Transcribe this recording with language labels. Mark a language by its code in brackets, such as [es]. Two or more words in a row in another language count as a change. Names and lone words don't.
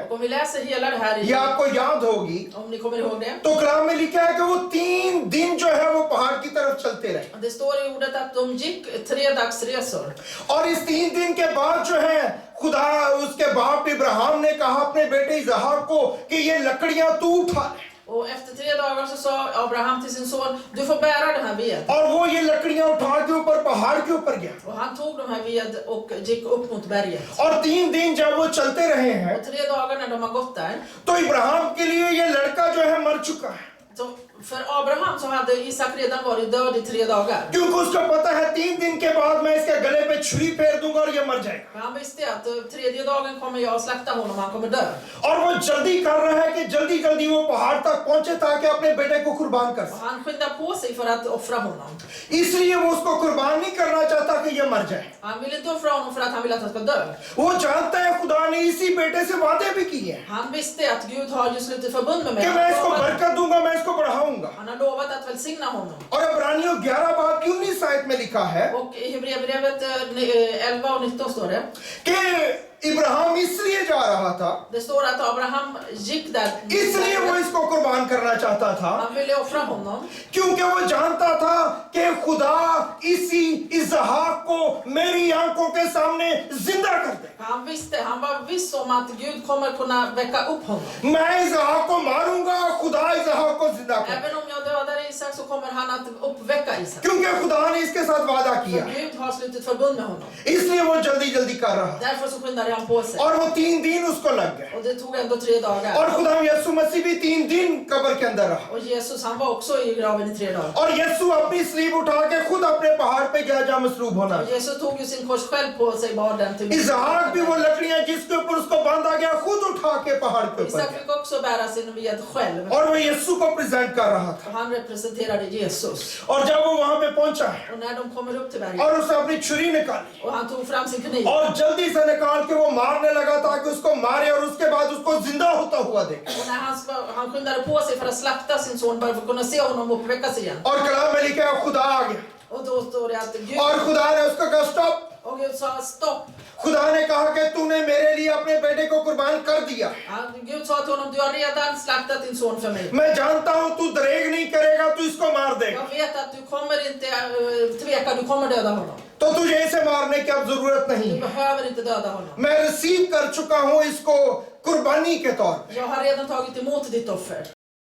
[sv] Och om vi läser hela det här [ur] یہ آپ کو یاد ہوگی, [sv] om ni kommer ihåg det. [ur] تو کلام میں لکھا ہے کہ وہ 3 دن جو ہے وہ پہاڑ کی طرف چلتے رہے. [sv] Det står i ordet att de gick 3 dagsresor. [ur] اور اس 3 دن کے بعد جو ہے خدا اس کے باپ ابراہیم نے کہا اپنے بیٹے اسحاق کو کہ یہ لکڑیاں تو اٹھا لے. [sv] Och efter 3 dagar så sa Abraham till sin son, du får bära den här ved. [ur] اور وہ یہ لکڑیاں اٹھا کے اوپر پہاڑ کے اوپر گیا. [sv] Och han tog de här ved och gick upp mot berget. [ur] اور 3 دن جب وہ چلتے رہے ہیں [sv] Och 3 dagar när de har gått där, [ur] تو ابراہیم کے لیے یہ لڑکا جو ہے مر چکا ہے, [sv] så för Abraham så hade Isak redan varit död i 3 dagar. [ur] کیونکہ اس کو پتا ہے 3 دن کے بعد میں اس کے گلے پہ چھری پھیر دوں گا اور یہ مر جائے گا. [sv] För han visste att 3:e dagen kommer jag att slakta honom, han kommer dö. [ur] اور وہ جلدی کر رہا ہے کہ جلدی جلدی وہ پہاڑ تک پہنچے تاکہ اپنے بیٹے کو قربان کر [sv] Och [ur] سکے. [sv] han skyndar på sig för att offra honom. [ur] اس لیے وہ اس کو قربان نہیں کرنا چاہتا کہ یہ مر جائے. [sv] Han vill inte offra honom för att han vill att han ska dö. [ur] وہ جانتا ہے خدا نے اسی بیٹے سے وعدے بھی کیے ہیں [sv] Han visste att Gud har ju slutit förbund med mig. [ur] کہ میں اس کو برکت دوں گا، میں اس کو بڑھاؤں گا. [sv] Han har lovat att välsigna honom. [ur] اور عبرانیوں 11 باب کی 19 آیت میں لکھا ہے [sv] Och i Hebreerbrevet 11 och 19 står det. [ur] کہ ابراہیم اس لیے جا رہا تھا, [sv] Det står att Abraham gick där. [ur] اس لیے وہ اس کو قربان کرنا چاہتا تھا, [sv] Han ville offra honom. [ur] کیونکہ وہ جانتا تھا کہ خدا اسی اسحاق کو میری آنکھوں کے سامنے زندہ کر دے. [sv] Han visste, han var viss om att Gud kommer kunna väcka upp honom. [ur] میں اسحاق کو ماروں گا، خدا اسحاق کو زندہ کر دے. [sv] Även om jag dödar Isak så kommer han att uppväcka Isak. [ur] کیونکہ خدا نے اس کے ساتھ وعدہ [sv] För [ur] کیا, [sv] Gud har slutit förbund med honom. [ur] اس لیے وہ جلدی جلدی کر رہا تھا. [sv] Därför så skyndade han på sig. [ur] اور وہ 3 دن اس کو لگ گئے. [sv] Och det tog ändå 3 dagar. [ur] اور خدا یسوع مسیح بھی 3 دن قبر کے اندر رہا. [sv] Och Jesus han var också i graven i 3 dagar. [ur] اور یسوع اپنی صلیب اٹھا کے خود اپنے پہاڑ پہ گیا جہاں مصلوب ہونا. [sv] Och Jesus tog ju sin kors själv på sig, bar den till [ur] اسحاق بھی وہ لکڑیاں جس کے اوپر اس کو باندھا گیا خود اٹھا کے پہاڑ کے اوپر [sv] Isak [ur] گیا. [sv] fick också bära sin ved själv. [ur] اور وہ یسوع کو پریزنٹ کر رہا تھا. [sv] Och han representerade Jesus. [ur] اور جب وہ وہاں پہ پہنچا [sv] Och när de kommer upp till berget [ur] اور اس نے اپنی چھری نکالی [sv] och han tog fram sin kniv. [ur] اور جلدی سے نکال کے وہ مارنے لگا تاکہ اس کو مارے اور اس کے بعد اس کو زندہ ہوتا ہوا دیکھے. [sv] Och när han skyndade på sig för att slakta sin son bara för att kunna se honom uppväckas igen. [ur] اور کلام میں لکھا ہے خدا آ گیا [sv] Och då står det att Gud, [ur] اور خدا نے اس کو کہا سٹاپ. [sv] och Gud sa stopp. [ur] خدا نے کہا کہ تو نے میرے لیے اپنے بیٹے کو قربان کر دیا. [sv] Gud sa till honom, du har redan slaktat din son för mig. [ur] میں جانتا ہوں تو دریغ نہیں کرے گا، تو اس کو مار دے گا. [sv] Jag vet att du kommer inte tveka, du kommer döda honom. [ur] تو تجھے اسے مارنے کی اب ضرورت [sv] Du [ur] نہیں. [sv] behöver inte döda honom. [ur] میں ریسیو کر چکا ہوں اس کو قربانی کے طور پہ. [sv] Jag har redan tagit emot ditt offer.